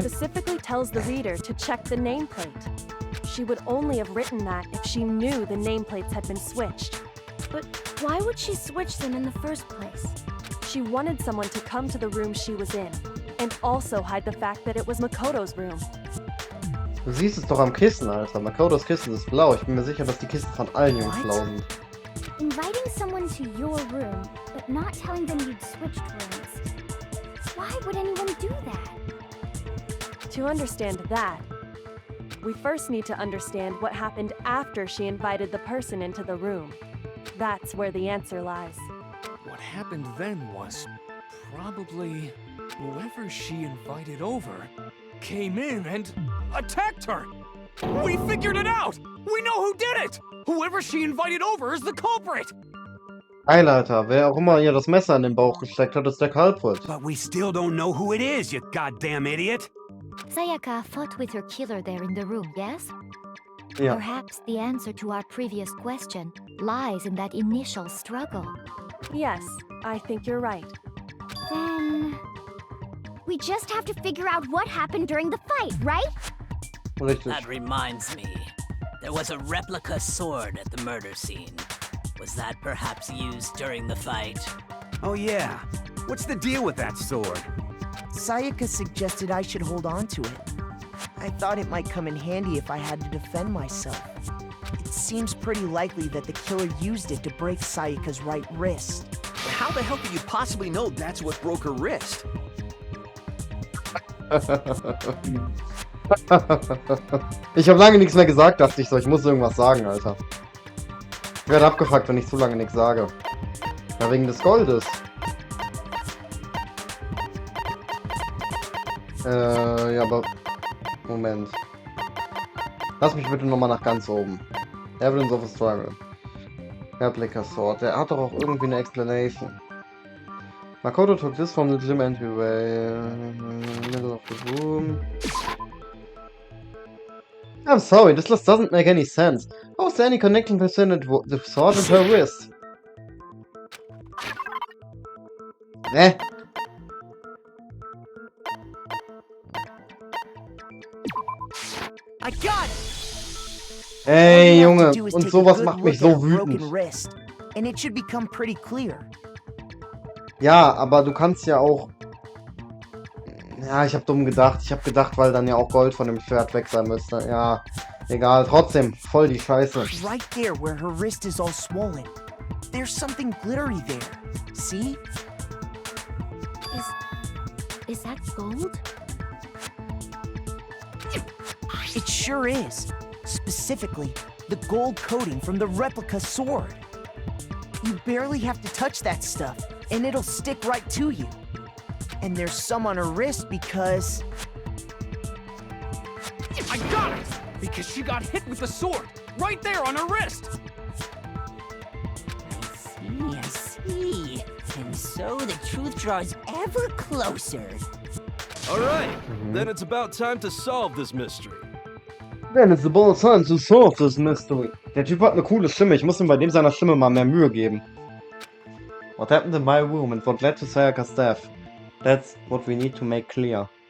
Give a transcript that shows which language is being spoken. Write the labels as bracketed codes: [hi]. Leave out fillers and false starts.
[en] She specifically tells the reader to check the nameplate. She would only have written that if she knew the nameplates had been switched. But why would she switch them in the first place? She wanted someone to come to the room she was in, and also hide the fact that it was Makoto's room. [de] Du siehst es doch am Kissen, Alter. Makotos Kissen ist blau. Ich bin mir sicher, dass die Kisten von allen Jungs blau sind. [en] Inviting someone to your room, but not telling them you'd switched rooms. Why would anyone do that? To understand that, we first need to understand what happened after she invited the person into the room. That's where the answer lies. What happened then was probably whoever she invited over came in and attacked her. We figured it out! We know who did it! Whoever she invited over is the culprit! [de] Geil, Alter. Wer auch immer ihr das Messer in den Bauch gesteckt hat, ist der Culprit. [en] But we still don't know who it is, you goddamn idiot! Sayaka fought with her killer there in the room, yes? [de] Ja. [en] Perhaps the answer to our previous question lies in that initial struggle. Yes, I think you're right. Then... we just have to figure out what happened during the fight, right? [de] Richtig. [en] That reminds me. There was a replica sword at the murder scene. Was that perhaps used during the fight? Oh yeah. What's the deal with that sword? Sayaka suggested I should hold on to it. I thought it might come in handy if I had to defend myself. It seems pretty likely that the killer used it to break Sayaka's right wrist. But how the hell could you possibly know that's what broke her wrist? [de] Ich habe lange nichts mehr gesagt, dachte ich so. Ich muss irgendwas sagen, Alter. Ich werde abgefuckt, wenn ich zu lange nichts sage. Ja, wegen des Goldes. Ja, aber... Moment. Lass mich bitte nochmal nach ganz oben. [en] Evidence of a Struggle. Replica Sword. [de] Der hat doch auch irgendwie eine Explanation. [en] Makoto took this from the gym entryway. Middle of the room. I'm sorry, this just doesn't make any sense. How is there any connection between the sword and her wrist? I got it! [de] Ey, Junge, und sowas macht mich so wütend. [en] And it should become pretty clear. [de] Ja, aber du kannst ja auch... Ja, ich hab dumm gedacht. Ich hab gedacht, weil dann ja auch Gold von dem Schwert weg sein müsste. Ja, egal. Trotzdem, voll die Scheiße. [en] Right there where her wrist is all swollen. There's something glittery there. See? Is that gold? It sure is. Specifically, the gold coating from the replica sword. You barely have to touch that stuff, and it'll stick right to you. And there's some on her wrist because... I got it! Because she got hit with the sword! Right there on her wrist! I see. And so the truth draws ever closer. Alright, then it's about time to solve this mystery. Then it's about time to solve this mystery. [de] Der Typ hat eine coole Stimme. Ich muss ihm bei dem seiner Stimme mal mehr Mühe geben. [en] What happened in my room and what led to Sayaka's death? That's what we need to make clear.